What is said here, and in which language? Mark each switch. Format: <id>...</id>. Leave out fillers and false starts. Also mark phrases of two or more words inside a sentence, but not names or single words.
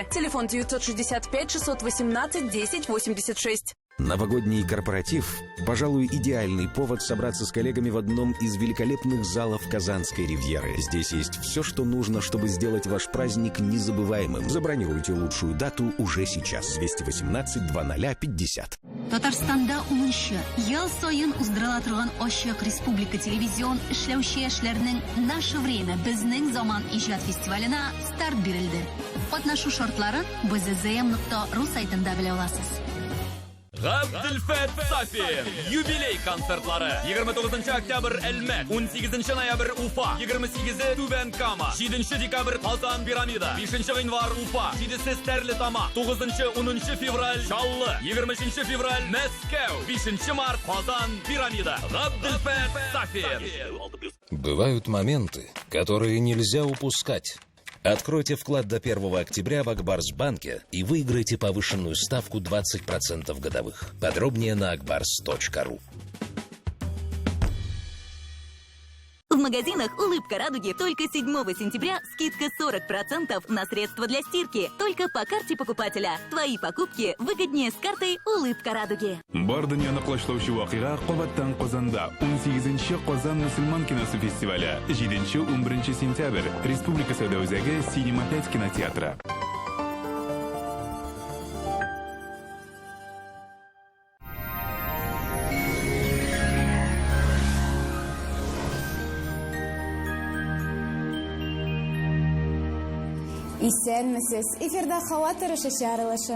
<ru>Телефон 965 618 10 86. Новогодний корпоратив – пожалуй, идеальный повод собраться с коллегами в одном из великолепных залов Казанской ривьеры. Здесь есть все, что нужно, чтобы сделать ваш праздник незабываемым. Забронируйте лучшую дату уже сейчас. 218-00-50.</ru> <tt>Татарстанда 10 ел сайын уздырыла торган Ачык Республика телевизион эшләүче яшьләрнең</tt> <ru>«Наше время</ru> <tt>безнең заман» иҗат фестиваленә старт бирелде. Катнашу шартларын bzzm.ru сайтында белә аласыз. Габделфәт Сафин юбилей концертлары 29 октябрь Әлмәт, 18 ноябрь Уфа, 28 Түбән Кама, 7 декабрь Казан Пирамида, 5 гыйнвар Уфа, 7 Стәрлетама, 9-10 февраль Чаллы, 23 февраль Мәскәү, 5 март Казан Пирамида. Габделфәт Сафин.</tt> <ru>Бывают моменты, которые нельзя упускать. Откройте вклад до 1 октября в Акбарсбанке и выиграйте повышенную ставку 20% годовых. Подробнее на akbars.ru. В магазинах «Улыбка радуги» только 7 сентября скидка 40% на средства для стирки. Только по карте покупателя. Твои покупки выгоднее с картой «Улыбка радуги».</ru> <tt>Бар дөньяны кылычлаучы вакыйга кабаттан Казанда 18-нче Казан мөселман киносы фестивале 7-11 сентябрь Республика Сәүдә үзәге Синема 5 кинотеатры. Исәнмесез, эфирда һава торышы чыгарылышы.</tt>